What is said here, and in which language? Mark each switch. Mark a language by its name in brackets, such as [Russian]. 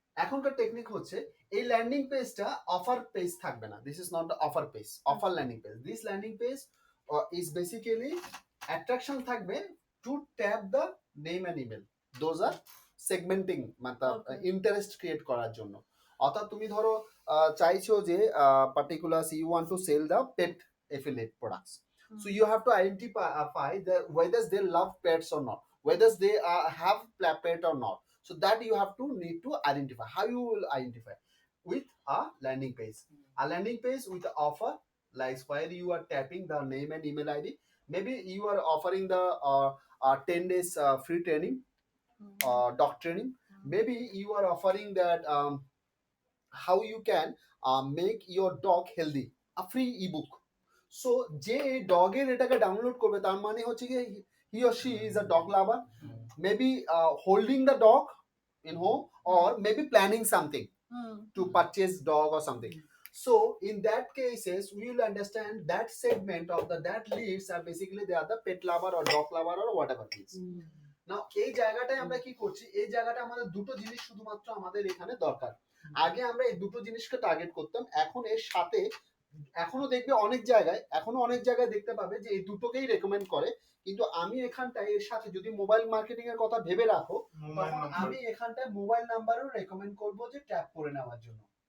[Bangla] এখনকার টেকনিক হচ্ছে এই ল্যান্ডিং পেজটা অফার পেজ থাকবে না, [English] This is not the offer page, offer landing page. This landing page is basically attraction থাকবে to tap the name and email, those are segmenting, [Bangla] মানে interest create করার জন্য। অর্থাৎ তুমি ধরো চাইছো যে [English] Particular you want to sell the pet affiliate products, so you have to identify whether they love pets or not, whether they have pet or not, so that you have to need to identify. How you will identify? With a landing page, a landing page with the offer like while you are tapping the name and email ID, maybe you are offering the 10 days free training, dog training. Maybe you are offering that how you can make your dog healthy, a free ebook. So [Bangla] যে ডগের এটাকে download করবে তার মানে হচ্ছে কি [English] he or she is a dog lover, maybe holding the dog in home or maybe planning something to purchase dog or something. So in that cases we will understand that segment of the that leads are basically they are the pet lover or dog lover or whatever it is. [Bangla] Now এই জায়গাটায় আমরা কি করছি, এই জায়গাটা আমাদের দুটো জিনিস শুধুমাত্র আমাদের এখানে দরকার। আগে আমরা এই দুটো জিনিসকে টার্গেট করতাম, এখন এর সাথে এখনো দেখবে অনেক জায়গায় দেখতে পাবে যে এই দুটোকেই রেকমেন্ড করে, কিন্তু আমি এখানটায় এর সাথে যদি মোবাইল মার্কেটিং এর কথা ভেবে রাখো তখন আমি এখানটায় মোবাইল নাম্বারও রেকমেন্ড করব যে ট্যাপ করে নেওয়ার জন্য।